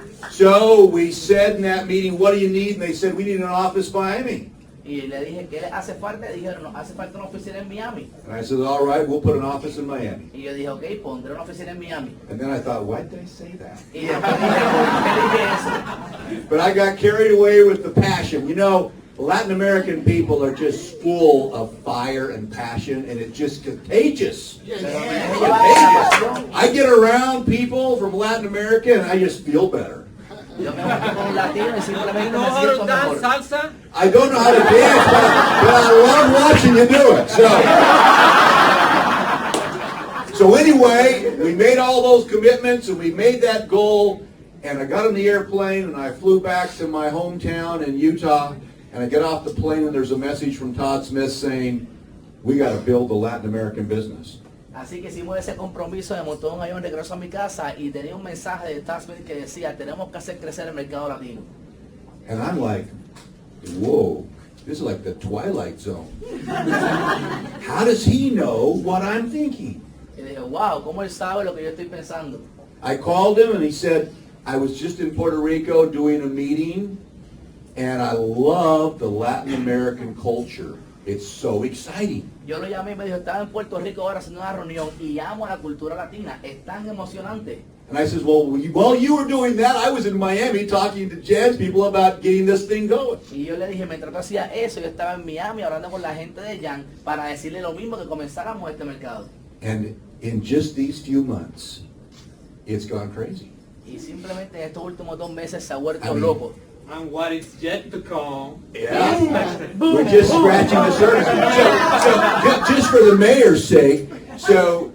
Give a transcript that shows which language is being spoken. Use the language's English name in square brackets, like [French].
[English] So we said in that meeting, what do you need? And they said, we need an office in Miami. [Spanish] Y le dije, ¿qué le hace falta? Dijeron, nos hace falta una oficina en Miami. [English] And I said, all right, we'll put an office in Miami. [Spanish] Y yo dije, ok, pondré una oficina en Miami. [English] And then I thought, why did I say that? [Spanish] Y después dije, ¿por qué dije eso? [English] But I got carried away with the passion. You know, Latin American people are just full of fire and passion, and it's just contagious. [Spanish] Pero me dejé llevar por la pasión. [English] I get around people from Latin America, and I just feel better. [Spanish] Yo me junto con un latino y simplemente [English] No [Spanish] me siento [English] dance [Spanish] mejor. [English] salsa. I don't know how to dance, but I love watching you do it. So anyway, we made all those commitments, and we made that goal, and I got on the airplane, and I flew back to my hometown in Utah, and I get off the plane, and there's a message from Todd Smith saying, we got to build a Latin American business. [Spanish] Así que hicimos ese compromiso, me montó un avión, regreso a mi casa y tenía un mensaje de Todd Smith que decía, tenemos que hacer crecer el mercado latino. [English] And I'm like, whoa, this is like the Twilight Zone. How does he know what I'm thinking? [Spanish] Y dije, wow, ¿cómo él sabe lo que yo estoy pensando? [English] I called him and he said, I was just in Puerto Rico doing a meeting, and I love the Latin American culture. It's so exciting. [Spanish] Yo lo llamé y me dijo, estaba en Puerto Rico ahora haciendo una reunión y amo la cultura latina, es tan emocionante. [English] And I says, well, while you were doing that, I was in Miami talking to Jan's people about getting this thing going. [Spanish] Y yo le dije, mientras tú hacías eso, yo estaba en Miami hablando con la gente de Jan para decirle lo mismo, que comenzáramos este mercado. [English] And in just these few months, it's gone crazy. [Spanish] Y simplemente en estos últimos 2 meses se ha vuelto [English] I mean, [Spanish] loco. [English] And what is yet to come. Yeah, we're just scratching the surface. So just for the mayor's sake, so